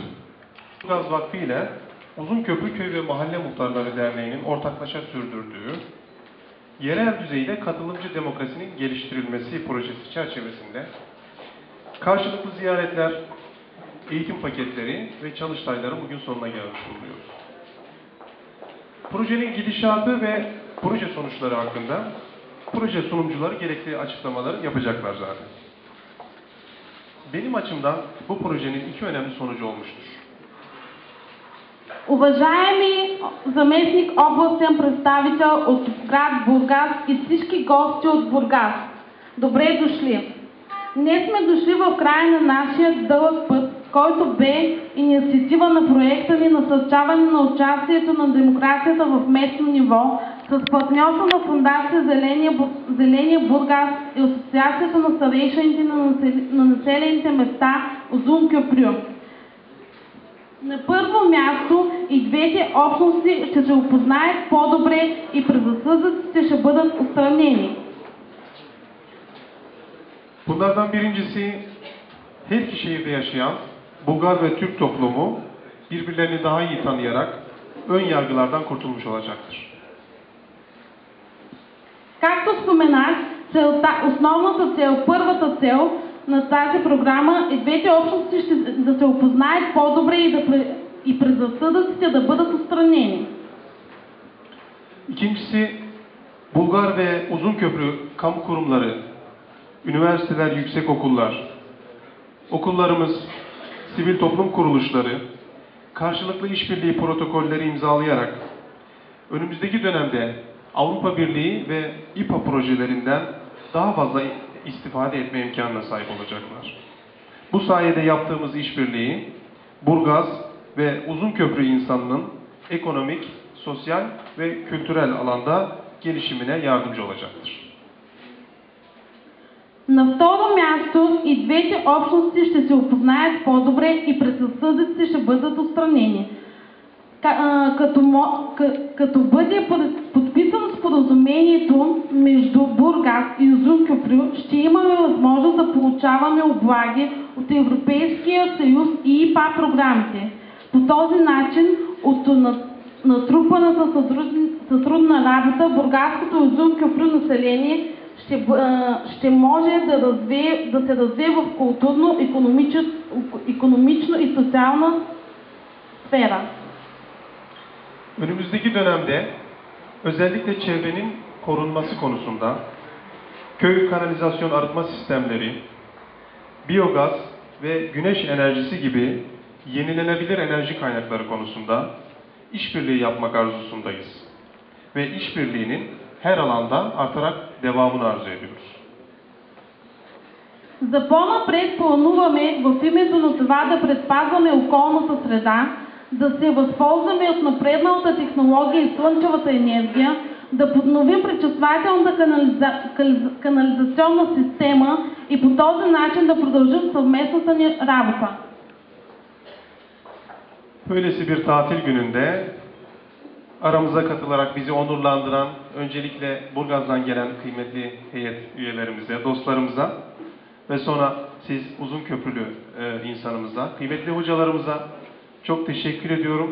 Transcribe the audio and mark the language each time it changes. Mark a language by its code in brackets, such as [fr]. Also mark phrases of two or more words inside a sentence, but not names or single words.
[tr] Burgaz Vakfı ile Uzunköprü Köy ve Mahalle Muhtarları Derneği'nin ortaklaşa sürdürdüğü yerel düzeyde katılımcı demokrasinin geliştirilmesi projesi çerçevesinde karşılıklı ziyaretler, eğitim paketleri ve çalıştayların bugün sonuna gelmiş bulunuyoruz. Projenin gidişatı ve proje sonuçları hakkında proje sunumcuları gerekli açıklamaları yapacaklar zaten. Benim açımdan bu projenin iki önemli sonucu olmuştur. [bg] Уважаеми заместник областен представител от град Бургас и всички гости от Бургас, добре дошли! Днес сме дошли в края на нашия дълъг път, който бе инициатива на проекта ни насърчаване на участието на демокрацията в местно ниво с партньорство на Фондация Зеления Бургас и Асоциацията на старейшините на населените места Uzun Köprü. На първо място и двете общности ще се опознаят по-добре и предразсъдъците ще бъдат отстранени. [tr] Bunlardan birincisi, her iki şehirde yaşayan Bulgar ve Türk toplumu birbirlerini daha iyi tanıyarak ön yargılardan kurtulmuş olacaktır. [bg] Както споменах, основната цел, първата цел на тази програма е двете общности да се опознаят по-добре и предразсъдъците да бъдат отстранени. [tr] İkincisi, Bulgar ve Uzunköprü kamu kurumları, üniversiteler, yüksekokullar, okullarımız, sivil toplum kuruluşları, karşılıklı işbirliği protokolleri imzalayarak önümüzdeki dönemde Avrupa Birliği ve İPA projelerinden daha fazla istifade etme imkanına sahip olacaklar. Bu sayede yaptığımız işbirliği Burgaz ve Uzunköprü insanının ekonomik, sosyal ve kültürel alanda gelişimine yardımcı olacaktır. [bg] На второ място и двете общности ще се опознаят по-добре и предразсъдъците ще бъдат отстранени. Като бъде подписано споразумението между Бургас и Узункюфрю, ще имаме възможност да получаваме облаги от Европейския съюз и ИПА програмите. По този начин от натрупаната сътрудна работа бургаското и Узункюфрю население ще може да се развие в културно, икономично и социална сфера. [tr] Önümüzdeki dönemde özellikle çevrenin korunması konusunda köy kanalizasyon arıtma sistemleri, biyogaz ve güneş enerjisi gibi yenilenebilir enerji kaynakları konusunda işbirliği yapmak arzusundayız. Ve işbirliğinin her alanda artarak devamını arzu ediyoruz. [bg] За по-напред плануваме в името на това да предпазваме околната среда, да се възползваме от напредналата технология и слънчевата енергия, да подновим пречиствателната канализационна система и по този начин да продължим съвместната ни работа. [tr] Böylesi bir tatil gününde aramıza katılarak bizi onurlandıran öncelikle Burgaz'dan gelen kıymetli heyet üyelerimize, dostlarımıza ve sonra siz Uzunköprülü insanımıza, kıymetli hocalarımıza çok teşekkür ediyorum.